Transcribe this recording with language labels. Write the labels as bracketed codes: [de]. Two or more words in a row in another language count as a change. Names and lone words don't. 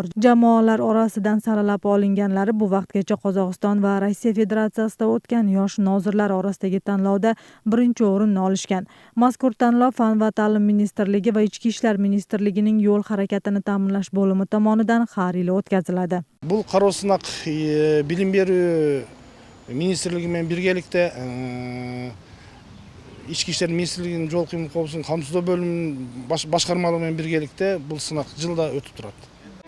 [uz] Jamoalar orasidan saralab olinganlari bu vaqtgacha Qozog'iston va Rossiya Federatsiyasida o'tgan yosh nozirlar orasidagi tanlovda birinchi o'rinni olishgan. Mazkur tanlov Fan va ta'lim ministrligi va Ichki ishlar ministrligining yo'l harakatini ta'minlash bo'limi tomonidan har yili o'tkaziladi. [kk] Бұл қару сынақ білім беру министрлігімен біргелікте Ішкі істер министрлігінің жол қиын қауіпсіздігін қамсыздау бөлімінің басқармалығымен біргелікте бұл сынақ жылда өтіп тұрады.